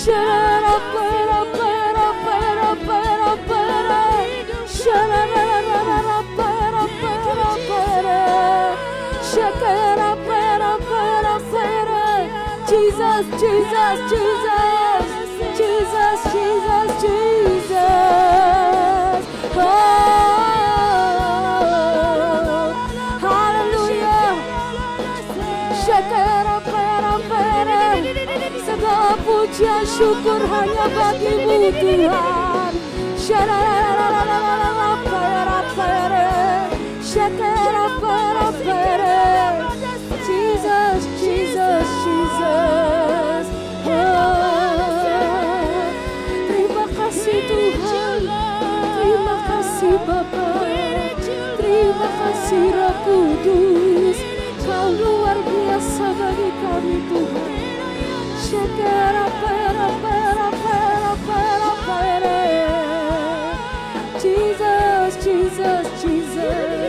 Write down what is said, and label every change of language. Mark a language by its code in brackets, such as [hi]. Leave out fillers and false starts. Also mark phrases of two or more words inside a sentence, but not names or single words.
[id] Jesus, Jesus, Jesus, Jesus, Jesus, Jesus. Oh, hallelujah. Segala pujian syukur hanya bagi-Mu Tuhan. Jesus, Jesus, Jesus. Terima kasih Tuhan, terima kasih Bapa, terima kasih Roh Kudus. Kau luar biasa bagi kami Tuhan. Jesus, Jesus, Jesus.